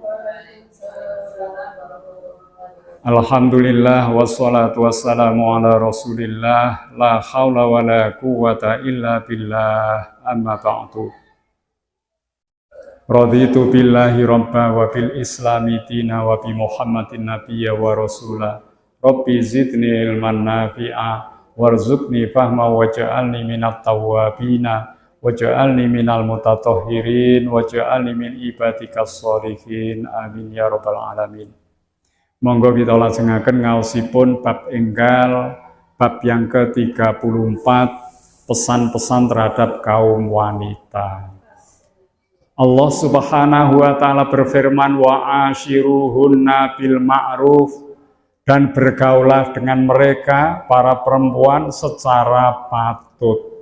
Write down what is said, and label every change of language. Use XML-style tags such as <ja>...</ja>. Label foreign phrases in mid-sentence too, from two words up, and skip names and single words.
<ar>الحمد لله والصلاة والسلام على رسول الله لا حول ولا قوة إلا بالله أما بعد. رضيت بالله ربا وبالإسلام دينا وبمحمد نبيا ورسولا. رب زدني علما نافعا وارزقني فهما واجعلني من التوابين واجعلني من المتطهرين واجعلني من عبادك الصالحين آمين يا رب العالمين.</ar> <jv>Monggo kita lajengaken ngaosipun bab enggal</jv> <id>bab yang ke-34 pesan-pesan terhadap kaum wanita. Allah</id> <ar>سبحانه وتعالى</ar> <id>berfirman</id> <ar>وعاشروهن بالمعروف,</ar> <id>dan bergaulah dengan mereka para perempuan secara patut.</id>